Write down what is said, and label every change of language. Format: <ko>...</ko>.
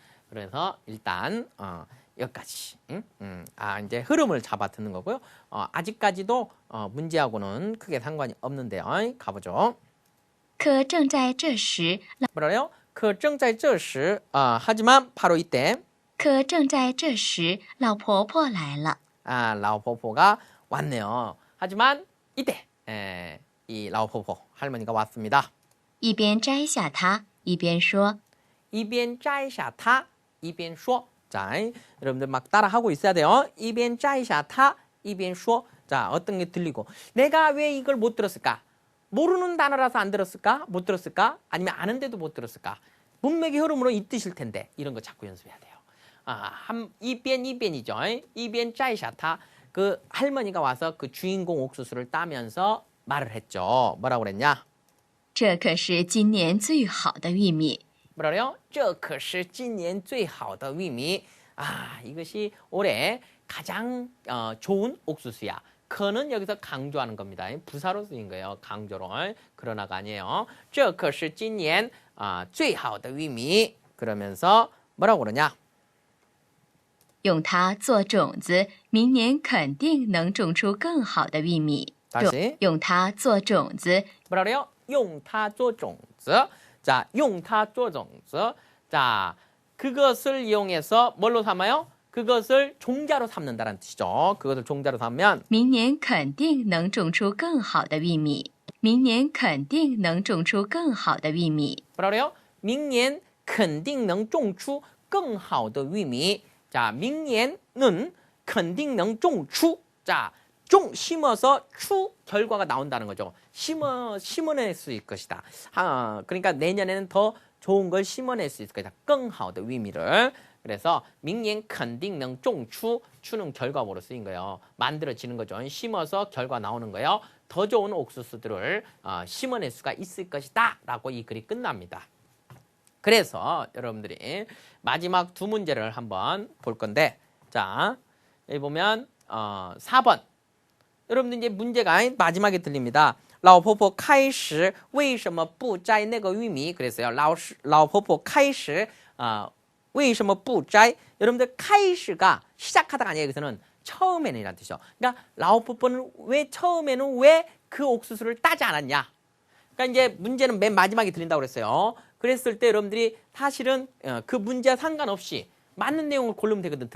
<ko>그래서 일단 여기까지. 이제 흐름을 잡아 듣는 거고요. 아직까지도 문제하고는 크게 상관이 없는데요. 가보죠.</ko> <zh>可正在这时，</zh> <ko>뭐라요?</ko> <zh>可正在这时</zh> <ko>하지만 바로 이때</ko> <zh>可正在这时，老婆婆来了。</zh> <ko>라오포포가 왔네요. 하지만 이때 이 라오포포 할머니가 왔습니다.</ko> <zh>一边摘下它，一边说一边摘下它一边说.</zh> <ko>자, 여러분들 막 따라하고 있어야 돼요.</ko> <zh>一边摘下它一边说.</zh> <ko>자, 어떤 게 들리고 내가 왜 이걸 못 들었을까? 모르는 단어라서 안 들었을까? 못 들었을까? 아니면 아는데도 못 들었을까? 문맥의 흐름으로 이 뜻일 텐데 이런 거 자꾸 연습해야 돼요. 이변이죠. 이변 짜이샤타. 그 할머니가 와서 그 주인공 옥수수를 따면서 말을 했죠. 뭐라고 그랬냐?</ko> <zh>这可是今年最好的玉米。</zh> <ko>뭐라고요?</ko> <zh>这可是今年最好的玉米.</zh> <ko>이것이 올해 가장 좋은 옥수수야. 그는 여기서 강조하는 겁니다. 부사로 쓰인 거예요. 강조로. 그러나가 아니에요.</ko> <zh>这可是今年最好的玉米.</zh> <ko>그러면서 뭐라고 그러냐?</ko> <zh>用它做种子，明年肯定能种出更好的玉米。</zh> <ko>다시.</ko> <zh>用它做种子，</zh> <ko>뭐라 그래요?</ko> <zh>用它做种子.</zh> <ko>자, 用它做种子. 자, 그것을 이용해서 뭘로 삼아요? 그것을 종자로 삼는다는 뜻이죠. 그것을 종자로 삼으면</ko> <zh>明年肯定能种出更好的玉米。明年肯定能种出更好的玉米。</zh> <ko>뭐라 그래요?</ko> <zh>明年肯定能种出更好的玉米. 자, 明年는 肯定能种出.</zh> <ko>자, 종 심어서 추 결과가 나온다는 거죠. 심어낼 수 있을 것이다. 그러니까 내년에는 더 좋은 걸 심어낼 수 있을 것이다. 更好的 의미를. 그래서</ko> <zh>明年肯定能种出.</zh> <ko>추는 결과물로 쓰인 거예요. 만들어지는 거죠. 심어서 결과 나오는 거예요. 더 좋은 옥수수들을 심어낼 수가 있을 것이다. 라고 이 글이 끝납니다. 그래서 여러분들이 마지막 두 문제를 한번 볼 건데, 자, 여기 보면 4번. 여러분들 이제 문제가 마지막에 들립니다.</ko> <zh>老婆婆开始为什么不摘那个玉米?</zh> <ko>그랬어요.</ko> <zh>老婆婆开始为什么不摘?</zh> <ko>여러분들 开始가 시작하다가 아니에요. 여기서는 처음에는 이란 뜻이죠. 그러니까 老婆婆는 왜 처음에는 왜 그 옥수수를 따지 않았냐? 그러니까 이제 문제는 맨 마지막에 들린다고 그랬어요. 그랬을 때 여러분들이 사실은 그 문제와 상관없이 맞는 내용을 고르면 되거든.</ko>